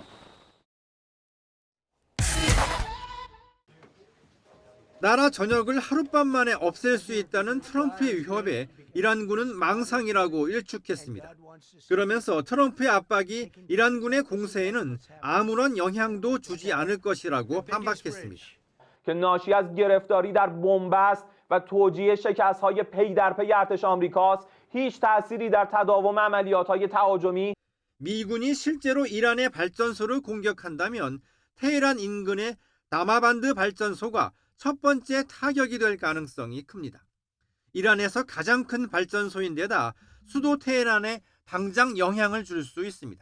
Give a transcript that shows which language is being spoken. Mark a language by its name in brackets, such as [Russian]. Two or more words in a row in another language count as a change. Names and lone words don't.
[Korean] 나라 전역을 하룻밤 만에 없앨 수 있다는 트럼프의 위협에 이란군은 망상이라고 일축했습니다. 그러면서 트럼프의 압박이 이란군의 공세에는 아무런 영향도 주지 않을 것이라고 반박했습니다. [Persian] که ناشی از گرفتاری در بنبست و توجیه شکست‌های پی در پی ارتش آمریکاست هیچ تأثیری در تداوم عملیات‌های تهاجمی [Korean] 미군이 실제로 이란의 발전소를 공격한다면 테헤란 인근의 다마반드 발전소가 첫 번째 타격이 될 가능성이 큽니다. 이란에서 가장 큰 발전소인데다 수도 테헤란에 당장 영향을 줄 수 있습니다.